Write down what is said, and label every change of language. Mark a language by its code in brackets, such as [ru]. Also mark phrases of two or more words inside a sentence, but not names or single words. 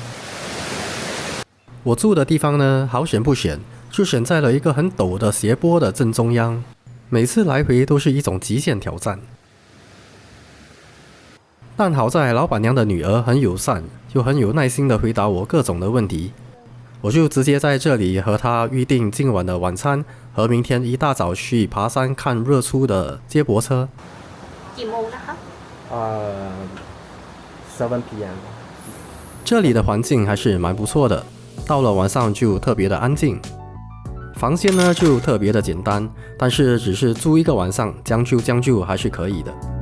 [zh] 我住的地方呢，好選不選，就選在了一個很陡的斜坡的正中央，每次來回都是一種極限挑戰。但好在老闆娘的女兒很友善，又很有耐心地回答我各種的問題，我就直接在這裡和她預定今晚的晚餐和明天一大早去爬山看日出的接駁車。幾點 [th] นะคะ [en] 7 p.m. [zh] 這裡的環境還是蠻不錯的，到了晚上就特別的安靜。房間呢就特別的簡單，但是只是住一個晚上，將就還是可以的。